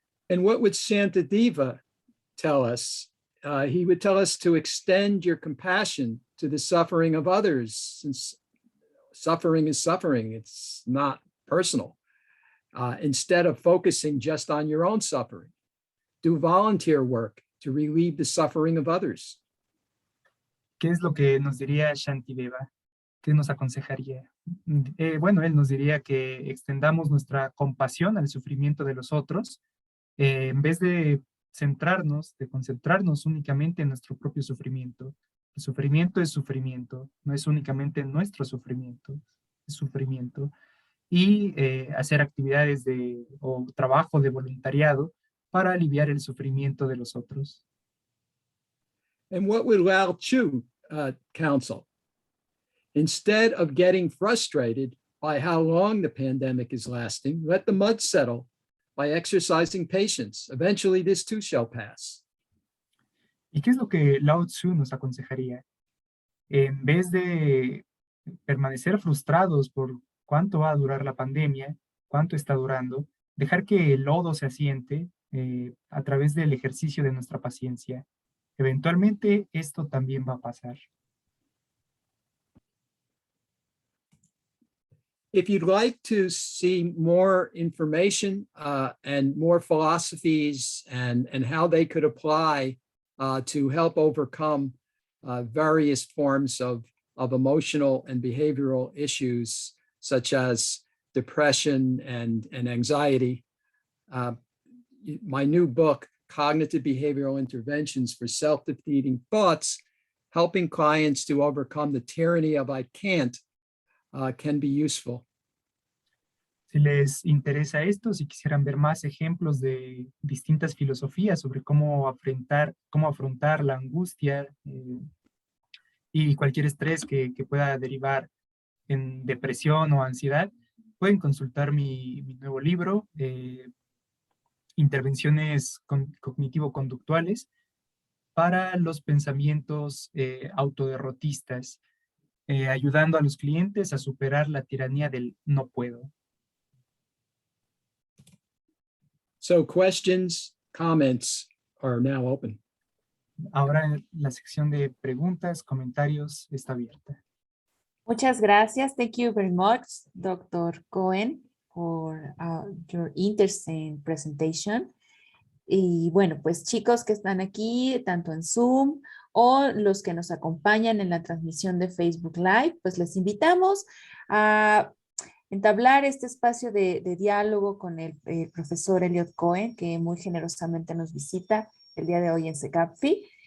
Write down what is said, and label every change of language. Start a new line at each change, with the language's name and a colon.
English: And what would Shantideva tell us? He would tell us to extend your compassion to the suffering of others, since suffering is suffering. It's not personal. Instead of focusing just on your own suffering, do volunteer work to relieve the suffering of others.
Spanish: ¿Qué es lo que nos diría Shantideva? ¿Qué nos aconsejaría? Bueno, él nos diría que extendamos nuestra compasión al sufrimiento de los otros, en vez de concentrarnos únicamente en nuestro propio sufrimiento. El sufrimiento es sufrimiento, no es únicamente nuestro sufrimiento, es sufrimiento. Y hacer actividades o trabajo de voluntariado para aliviar el sufrimiento de los otros.
English: And what would Lao Tzu counsel? Instead of getting frustrated by how long the pandemic is lasting, let the mud settle by exercising patience. Eventually, this too shall pass.
Spanish: ¿Y qué es lo que Lao Tzu nos aconsejaría? En vez de permanecer frustrados por cuánto va a durar la pandemia, cuánto está durando, dejar que el lodo se asiente a través del ejercicio de nuestra paciencia. Eventualmente esto también va a pasar.
English: If you'd like to see more information and more philosophies and how they could apply to help overcome various forms of emotional and behavioral issues, such as depression and anxiety, my new book, Cognitive Behavioral Interventions for Self-Defeating Thoughts, helping clients to overcome the tyranny of I can't, can be useful.
Spanish: Si les interesa esto, si quisieran ver más ejemplos de distintas filosofías sobre cómo afrontar la angustia y cualquier estrés que pueda derivar en depresión o ansiedad, pueden consultar mi nuevo libro, Intervenciones cognitivo-conductuales para los pensamientos autoderrotistas, ayudando a los clientes a superar la tiranía del no puedo.
English: So questions, comments are now open.
Spanish: Ahora la sección de preguntas, comentarios está abierta. Muchas gracias.
English: Thank you very much, Dr. Cohen, for your interesting presentation.
Spanish: Y bueno, pues chicos que están aquí, tanto en Zoom o los que nos acompañan en la transmisión de Facebook Live, pues les invitamos a entablar este espacio de diálogo con el profesor Elliot Cohen, que muy generosamente nos visita el día de hoy en CECAPFI.